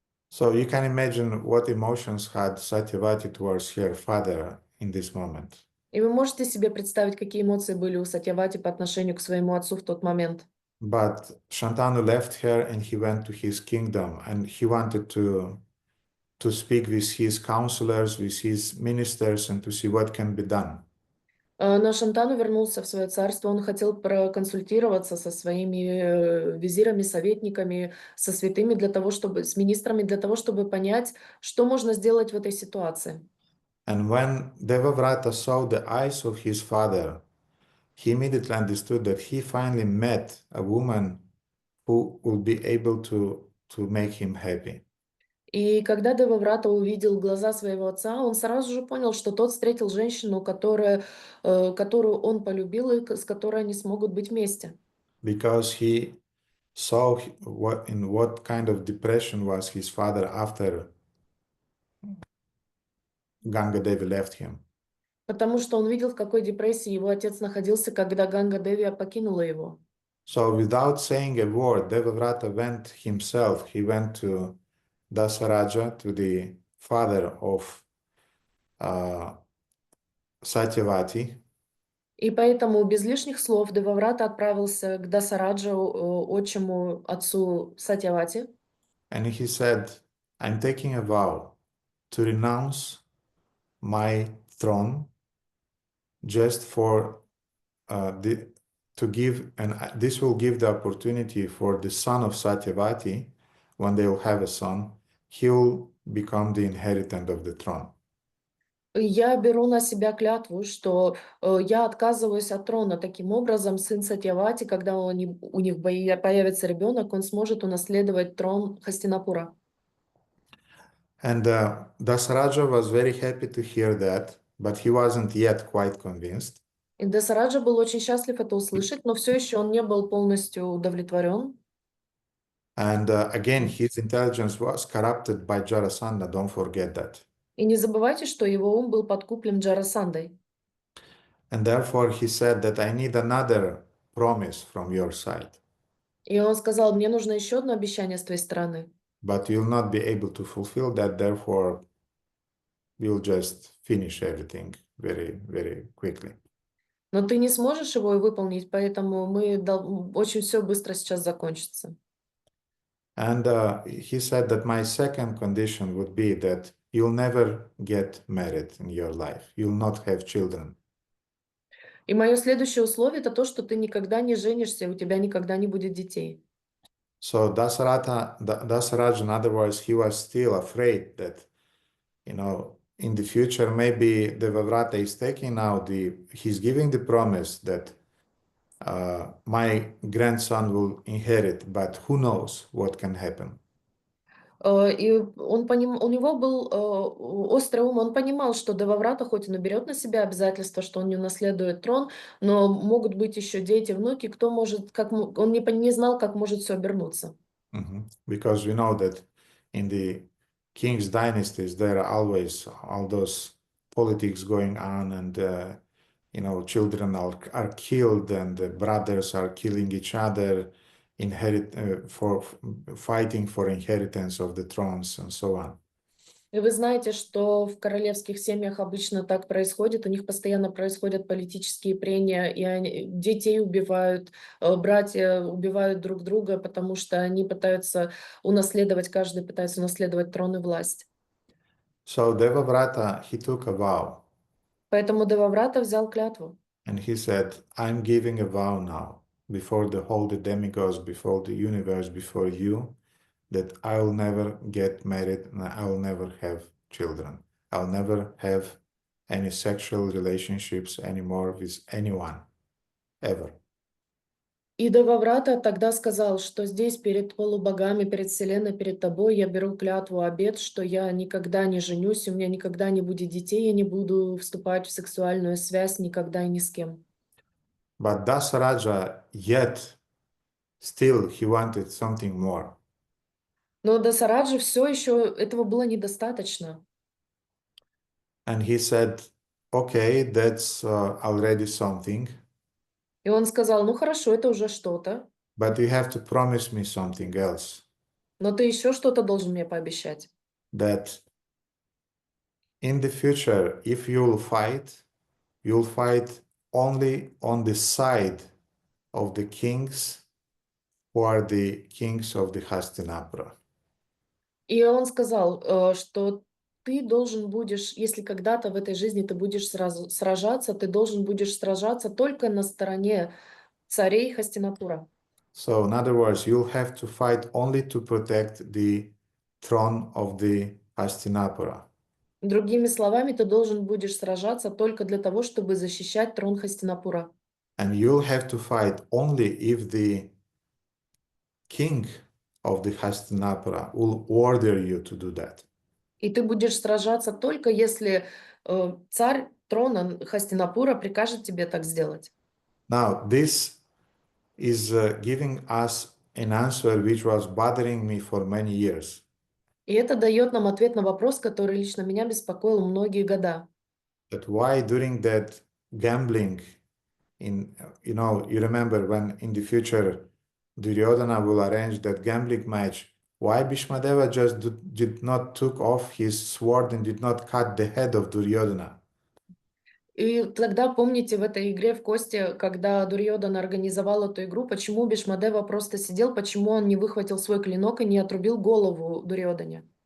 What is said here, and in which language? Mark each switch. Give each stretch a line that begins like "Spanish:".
English: So you can imagine what emotions had Satyavati towards her father in this moment.
Russian: И вы можете себе представить, какие эмоции были у Сатьявати по отношению к своему отцу в тот момент.
English: But Shantanu left her and he went to his kingdom, and he wanted to speak with his counselors, with his ministers, and to see what can be done.
Russian: Но Шантану вернулся в свое царство, он хотел проконсультироваться со своими визирами, советниками, со святыми, с министрами, для того, чтобы понять, что можно сделать в этой ситуации.
English: And when Devavrata saw the eyes of his father, he immediately understood that he finally met a woman who will be able to make him happy.
Russian: И когда Деваврата увидел глаза своего отца, он сразу же понял, что тот встретил женщину, которую он полюбил и с которой они смогут быть вместе.
English: Because he saw in what kind of depression was his father after Ganga Devi left him.
Russian: Потому что он видел, в какой депрессии его отец находился, когда Ганга Деви покинула его.
English: So without saying a word, Devavrata went himself. He went to Dasaraja, to the father of Satyavati.
Russian: И поэтому без лишних слов Деваврата отправился к Дасараджа, отчиму отцу Сатьявати.
English: And he said, I'm taking a vow to renounce my throne just for to give, and this will give the opportunity for the son of Satyavati, when they will have a son, he will become the inheritant of the throne.
Russian: Я беру на себя клятву, что я отказываюсь от трона. Таким образом, сын Сатьявати, когда у них появится ребенок, он сможет унаследовать трон Хастинапура.
English: And Dasaraja was very happy to hear that, but he wasn't yet quite convinced.
Russian: И Дасараджа был очень счастлив это услышать, но все еще он не был полностью удовлетворен.
English: And again, his intelligence was corrupted by Jarasandha, don't forget that.
Russian: И не забывайте, что его ум был подкуплен Джарасандой.
English: And therefore he said that I need another promise from your side.
Russian: И он сказал, мне нужно еще одно обещание с твоей стороны.
English: But you'll not be able to fulfill that, therefore we'll just finish everything very, very quickly.
Russian: Но ты не сможешь его и выполнить, поэтому очень все быстро сейчас закончится.
English: And he said that my second condition would be that you'll never get married in your life. You'll not have children.
Russian: И мое следующее условие — это то, что ты никогда не женишься, и у тебя никогда не будет детей.
English: So Dasaraj, in other words, he was still afraid that, in the future, maybe Devavrata is taking now he's giving the promise that my grandson will inherit, but who knows what can happen.
Russian: И у него был острый ум, он понимал, что Деваврата, хоть он и берет на себя обязательство, что он не унаследует трон, но могут быть еще дети, внуки, кто может, он не знал, как может все обернуться.
English: Because we know that in the king's dynasties, there are always all those politics going on, and children are killed, and the brothers are killing each other, for fighting for inheritance of the thrones and so on.
Russian: И вы знаете, что в королевских семьях обычно так происходит, у них постоянно происходят политические прения, и детей убивают, братья убивают друг друга, потому что они пытаются каждый пытается унаследовать трон и власть.
English: So Devavrata, he took a vow.
Russian: Поэтому Деваврата взял клятву.
English: And he said, I'm giving a vow now, before the demigods, before the universe, before you, that I'll never get married and I'll never have children. I'll never have any sexual relationships anymore with anyone, ever.
Russian: И Деваврата тогда сказал, что здесь перед полубогами, перед Вселенной, перед тобой я беру клятву, обет, что я никогда не женюсь, у меня никогда не будет детей, я не буду вступать в сексуальную связь никогда и ни с кем.
English: But Dasaraja, yet, still he wanted something more.
Russian: Но Дасараджа все еще этого было недостаточно.
English: And he said, okay, that's already something.
Russian: И он сказал, ну хорошо, это уже что-то,
English: But you have to promise me something else.
Russian: но ты еще что-то должен мне пообещать.
English: That in the future, if you'll fight only on the side of the kings who are the kings of the Hastinapura.
Russian: И он сказал, что ты должен будешь, если когда-то в этой жизни ты будешь сражаться, ты должен будешь сражаться только на стороне царей Хастинапура.
English: So in other words, you'll have to fight only to protect the throne of the Hastinapura.
Russian: Другими словами, ты должен будешь сражаться только для того, чтобы защищать трон Хастинапура.
English: And you'll have to fight only if the king of the Hastinapura will order you to do that.
Russian: И ты будешь сражаться только если царь трона Хастинапура прикажет тебе так сделать.
English: Now, this is giving us an answer which was bothering me for many years.
Russian: И это дает нам ответ на вопрос, который лично меня беспокоил многие года.
English: That why during that gambling, you remember when in the future Duryodhana will arrange that gambling match, why Bhīṣmadeva just did not took off his sword and did not cut the head of Duryodhana?
Russian: И тогда, помните, в этой игре в кости, когда Дурьёдана организовал эту игру, почему Бhīṣmadeva просто сидел, почему он не выхватил свой клинок и не отрубил голову Дурьёдане?